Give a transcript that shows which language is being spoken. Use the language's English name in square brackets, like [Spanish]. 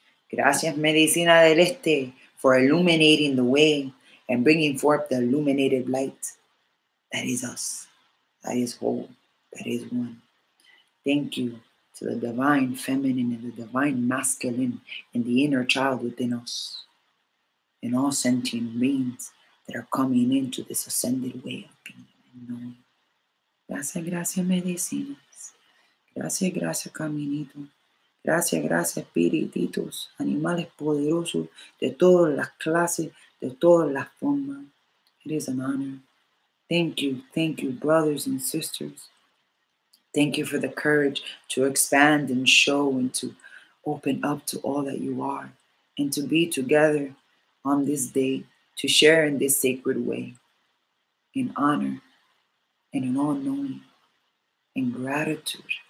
[Spanish] Gracias, Medicina del Este, [English] for illuminating the way and bringing forth the illuminated light that is us, that is whole, that is one. Thank you to the divine feminine and the divine masculine and the inner child within us, and all sentient beings that are coming into this ascended way of being and knowing. [Spanish] Gracias, gracias, medicinas. Gracias, gracias, caminito. Gracias, gracias, espirititos, animales poderosos de todas las clases, de todas las formas. [English] It is an honor. Thank you, brothers and sisters. Thank you for the courage to expand and show and to open up to all that you are and to be together on this day, to share in this sacred way, in honor and in all knowing, in gratitude.